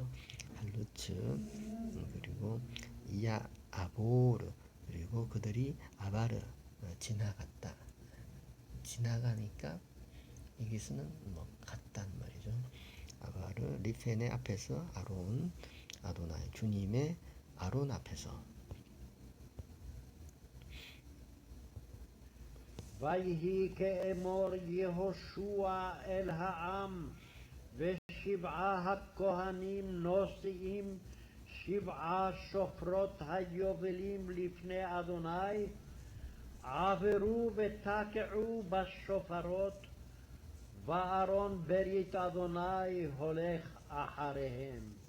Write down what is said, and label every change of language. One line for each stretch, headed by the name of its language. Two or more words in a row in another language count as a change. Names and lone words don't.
Korean: 할루츠 그리고 이야 아보르 그리고 그들이 아바르 지나가니까 여기서는 뭐 같다는 말이죠. 아바르 리펜의 앞에서
Hebrew: ארון אדוני
Korean: 주님의 아론 앞에서
Hebrew: ויהי כאמור יהושע אל העם, ושבעה הכהנים נושאים 7 שופרות היובלים לפני אדוני, עברו ותקעו בשופרות, וארון ברית אדוני הולך אחריהם.